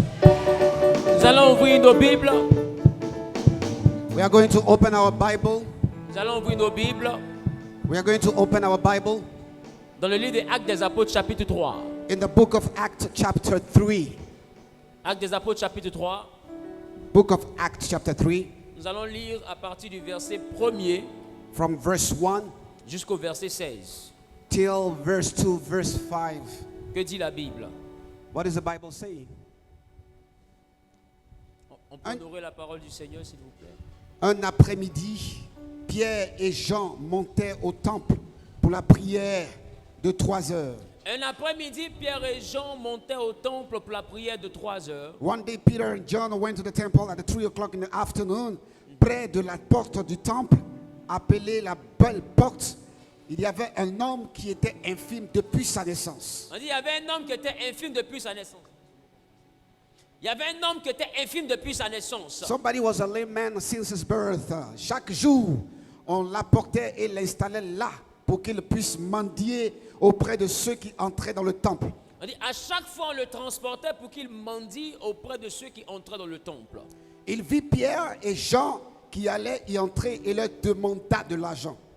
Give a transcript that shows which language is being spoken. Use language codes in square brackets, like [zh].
[fr] Nous allons ouvrir nos Bibles. [en] We are going to open our Bible. [fr] Nous allons ouvrir nos Bibles [en] We are going to open our Bible [fr] dans le livre des Actes des Apôtres chapitre 3. [en] in the book of Acts chapter 3. [fr] Actes des Apôtres chapitre 3. [en] Book of Acts chapter 3 [fr] Nous allons lire à partir du verset 1er [en] from verse 1 [fr] jusqu'au verset 16. [en] till verse 2, verse 5. [fr] Que dit la Bible? [en] What is the Bible saying? [fr] On peut honorer la parole du Seigneur, s'il vous plaît. Un après-midi, Pierre et Jean montaient au temple pour la prière de 3 heures. Un après-midi, Pierre et Jean montaient au temple pour la prière de 3 heures. [en] One day, Peter and John went to the temple at 3 o'clock in the afternoon. [fr] Près de la porte du temple, appelée la Belle Porte, il y avait un homme qui était infirme depuis sa naissance. On dit il y avait un homme qui était infirme depuis sa naissance. Il y avait un homme qui était infirme depuis sa naissance. [en] Somebody was a lame man since his birth. [fr] Chaque jour, on l'apportait et l'installait là pour qu'il puisse mendier auprès de ceux qui entraient dans le temple. On dit à chaque fois on le transportait pour qu'il mendie auprès de ceux qui entraient dans le temple. Il vit Pierre et Jean qui allaient y entrer et leur demanda de l'argent.